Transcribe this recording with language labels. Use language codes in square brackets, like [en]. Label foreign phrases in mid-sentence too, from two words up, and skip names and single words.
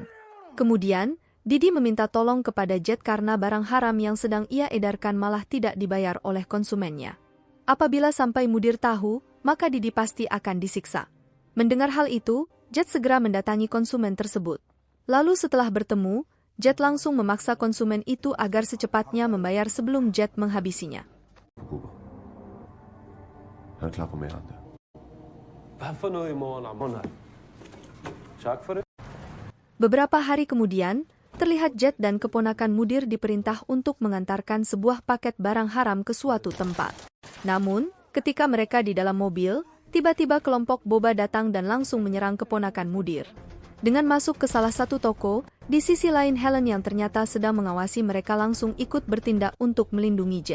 [id] Kemudian, Didi meminta tolong kepada Jet karena barang haram yang sedang ia edarkan malah tidak dibayar oleh konsumennya. Apabila sampai Mudir tahu, maka Didi pasti akan disiksa. Mendengar hal itu, Jet segera mendatangi konsumen tersebut. Lalu setelah bertemu, Jet langsung memaksa konsumen itu agar secepatnya membayar sebelum Jet menghabisinya. [da] Han er klar på mandag. Hvad for noget i morgen? Tak for det. [id] Beberapa hari kemudian, terlihat Jet dan keponakan Mudir diperintah untuk mengantarkan sebuah paket barang haram ke suatu tempat. Namun, ketika mereka di dalam mobil, tiba-tiba kelompok Boba datang dan langsung menyerang keponakan Mudir. Dengan masuk ke salah satu toko, di sisi lain Helen yang ternyata sedang mengawasi mereka langsung ikut bertindak untuk melindungi Jet.